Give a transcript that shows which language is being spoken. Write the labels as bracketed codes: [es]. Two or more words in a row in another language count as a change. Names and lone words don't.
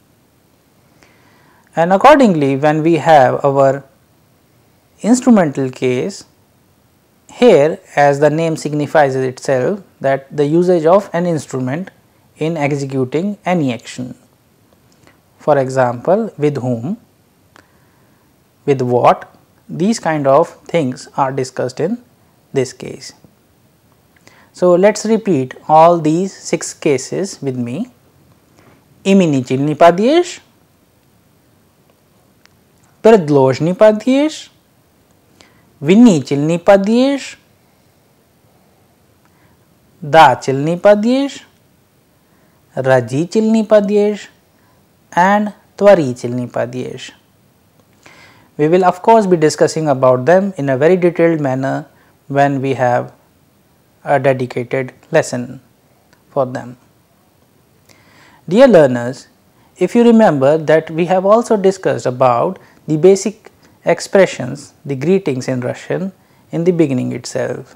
[en] And accordingly, when we have our instrumental case, here as the name signifies itself that the usage of an instrument in executing any action. For example, with whom, with what, these kind of things are discussed in this case. So, let us repeat all these 6 cases with me. [ru] Именительный падеж, предложный падеж, винительный падеж, дательный падеж, рачительный падеж and творительный падеж. [en] We will of course be discussing about them in a very detailed manner when we have a dedicated lesson for them. Dear learners, if you remember that we have also discussed about the basic expressions, the greetings in Russian in the beginning itself.